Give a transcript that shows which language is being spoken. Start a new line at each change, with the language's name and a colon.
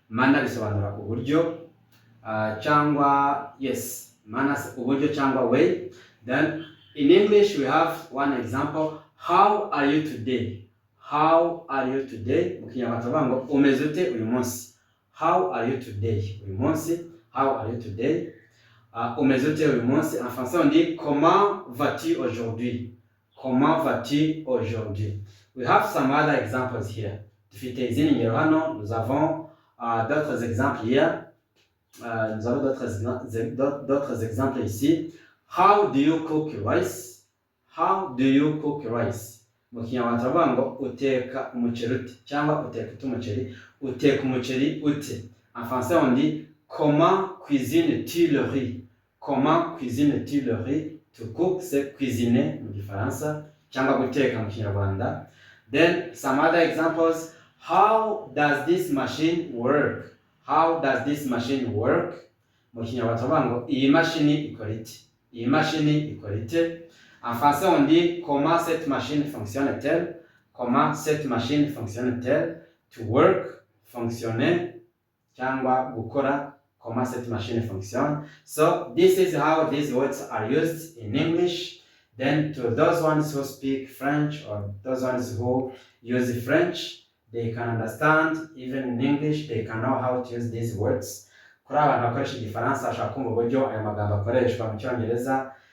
Kinyarwanda: Manner bisobanura uburyo, cyangwa yes, manners uburyo cyangwa way.
English: Then in English we have one example, how are you today? How are you today?
Kinyarwanda: Mu Kinyarwanda tuvuga ngo umeze ute uyu munsi?
English: How are you today?
Kinyarwanda: Uyu munsi,
English: how are you today?
Kinyarwanda: Umeze ute uyu munsi?
French: En français on dit comment vas-tu aujourd'hui? Comment vas-tu aujourd'hui?
English: We have some other examples here.
Kinyarwanda: Dufite izindi ngero hano,
French: nous avons d'autres exemples
Kinyarwanda: here.
French: Nous avons d'autres exemples ici.
English: How do you cook rice? How do you cook rice?
Kinyarwanda: Mu Kinyarwanda turavuga ngo uteka umuceri ute, cyangwa uteka umuceri, uteka umuceri ute.
French: En français on dit comment cuisines-tu le riz? Comment cuisines-tu le riz?
English: To cook
French: c'est cuisiner
Kinyarwanda: mu Gifaransa, cyangwa guteka mu Kinyarwanda.
English: Then some other examples. How does this machine work? How does this machine work?
Kinyarwanda: Mu Kinyarwanda turavuga ngo iyi mashini ikora iki? Iyi mashini ikora ite?
French: En français on dit comment cette machine fonctionne-t-elle? Comment cette machine fonctionne-t-elle?
English: To work, fonctionner, cyangwa gukora.
French: Comment cette machine fonctionne.
English: So this is how these words are used in English. Then to those ones who speak French or those ones who use French, they can understand even in English, they can know how to use these words.
Kinyarwanda: Kuri abantu bakoresha Igifaransa bashaka kumva uburyo aya magambo akoreshwa mu Cyongereza.